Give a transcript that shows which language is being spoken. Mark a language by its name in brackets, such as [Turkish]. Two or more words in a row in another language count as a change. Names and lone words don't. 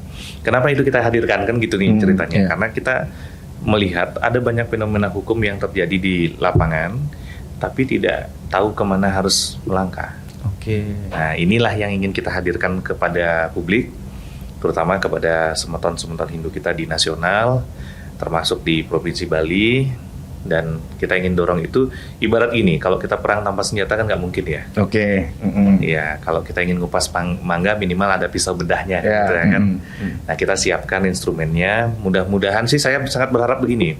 [Indonesian] Kenapa itu kita hadirkan kan gitu nih ceritanya? Karena kita melihat ada banyak fenomena hukum yang terjadi di lapangan, tapi tidak tahu kemana harus melangkah. Nah, inilah yang ingin kita hadirkan kepada publik, terutama kepada semeton-semeton Hindu kita di nasional, termasuk di Provinsi Bali, Dan kita ingin dorong itu, ibarat ini, kalau kita perang tanpa senjata kan nggak mungkin ya. Oke. Ya, kalau kita ingin ngupas mangga minimal ada pisau bedahnya, Ya. gitu ya kan. Nah, kita siapkan instrumennya. Mudah-mudahan sih saya sangat berharap begini.